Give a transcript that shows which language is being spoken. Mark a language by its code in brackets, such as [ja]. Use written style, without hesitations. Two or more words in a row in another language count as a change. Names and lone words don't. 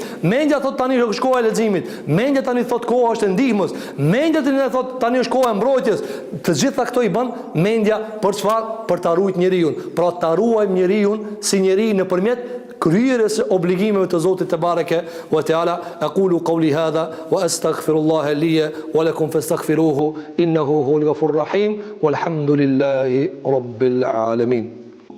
[sq] Mendja thot tani është koha e leximit. Mendja tani thot koha është e ndihmës. Mendja tani thot tani është koha e mbrojtjes. Të gjitha këto i bën mendja për çfarë? Për ta ruajtur njeriu. Pra ta ruajmë njeriu si njeri nëpërmjet kryerjes së obligimeve të Zotit [ar] تبارك وتعالى. أقول قولي هذا وأستغفر الله لي ولكم فاستغفروه إنه هو الغفور الرحيم والحمد لله رب العالمين.